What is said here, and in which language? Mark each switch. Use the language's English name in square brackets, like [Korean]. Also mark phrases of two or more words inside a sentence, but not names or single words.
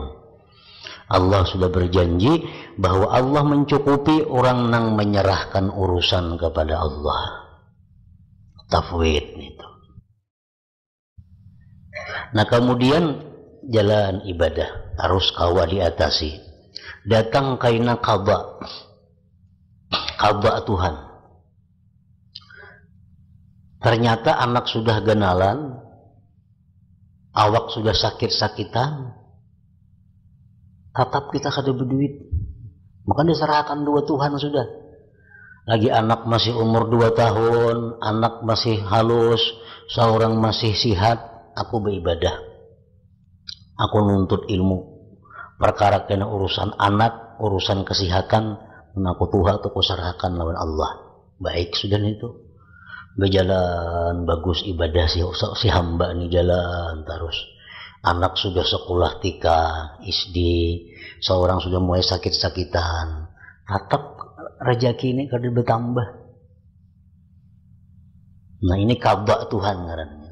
[Indonesian] Allah sudah berjanji bahwa Allah mencukupi orang yang menyerahkan urusan kepada Allah. Tafwid itu. [Banjar] Nah, kemudian jalan ibadah harus kawa diatasi. Datang kaina qada Tuhan. Ternyata anak sudah genalan, awak sudah sakit-sakitan, tetap kita kada berduit. Maka diserahkan dua Tuhan sudah. Lagi anak masih umur 2 tahun, anak masih halus, seorang masih sihat, aku beribadah. Aku nuntut ilmu. Perkara kena urusan anak, urusan kesehatan, aku Tuhan aku serahkan lawan Allah. Baik sudah itu. Berjalan bagus ibadah si hamba ini jalan terus. Anak sudah sekolah tika, SD, seorang sudah mulai sakit-sakitan. Tetap rezeki ini kada bertambah. Nah, ini qada Tuhan ngarannya.